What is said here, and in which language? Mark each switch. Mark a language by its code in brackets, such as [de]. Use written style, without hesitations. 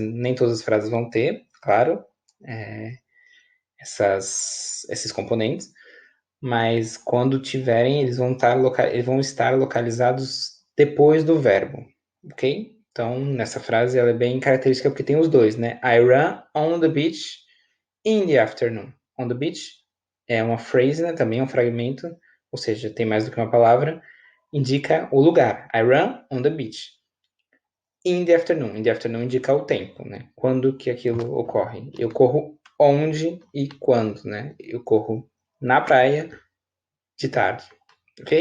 [pt] Nem todas as frases vão ter, claro, esses componentes, mas quando tiverem, eles vão estar localizados depois do verbo, ok? Então, nessa frase, ela é bem característica porque tem os dois, né? [en] I run on the beach in the afternoon. On the beach [pt] é uma phrase, né? Também é um fragmento, ou seja, tem mais do que uma palavra, indica o lugar. [en] I run on the beach. In the afternoon. [pt] In the afternoon indica o tempo, né? Quando que aquilo ocorre. Eu corro onde e quando, né? Eu corro na praia de tarde, ok?